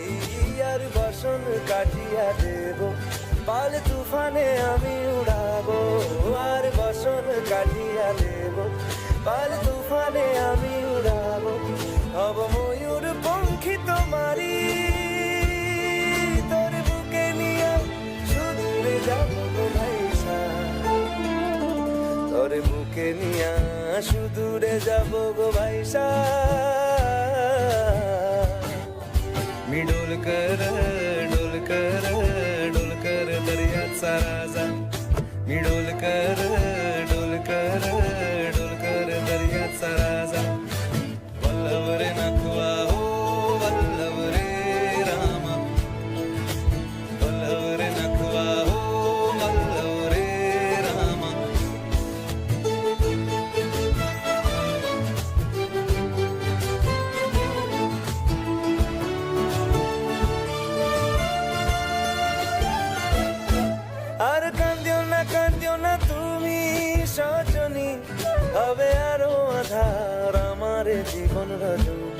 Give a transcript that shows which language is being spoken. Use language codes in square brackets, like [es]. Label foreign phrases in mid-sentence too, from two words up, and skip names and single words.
[bn] আর বসন কাটিয়া দেব পাল তুফানে আমি উড়াবো, আর বসন কাটিয়া দেব পাল তুফানে আমি উড়াবো। হব ময়ূর পঙ্খী তোমারি, তোর বুকে নিয়ে সুদূরে যাবো গো ভাইসা, তোর বুকে নিয়ে সুদূরে যাবো গো ভাইসা। [mr] मी डोलकर डोलकर डोलकर दर्याचा राजा, मी डोलकर डोलकर डोलकर दर्याचा राजा। वल्लभ रे नखवा हो वल्लभ रे रामा, वल्लभ रे नखवा हो वल्लभ रे रामा। [bn] আর কান্দিও না তুমি সজনী, হবে আরো আধার আমার জীবন রজনী।